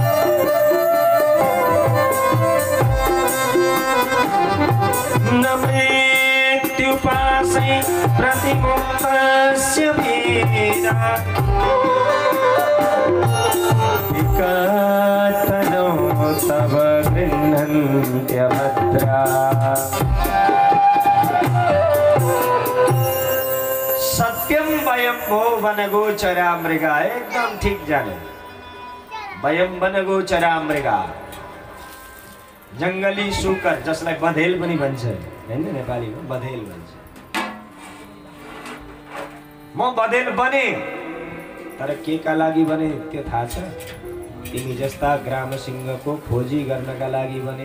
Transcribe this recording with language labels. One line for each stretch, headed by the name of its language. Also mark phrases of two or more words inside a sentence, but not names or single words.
Sanskrit: न मृत्युपाशै प्रतिमुक्तस्य वेदा विकतनो तव गृह्णन्त्यभद्रा। सत्यम वयम भो वनगोचरा मृगा,
Nepali: एकदम ठीक जाने।
Sanskrit: वयम वनगोचरा मृगा,
Nepali: जंगली सुकर, जसलाई बधेल पनि भन्छ, हैन? नेपालीमा बधेल भन्छ। म बधेल बने, तर के का लागि बने त्यो थाहा छ? तिमी जस्ता ग्राम सिंहको खोजी गर्नका लागि बने।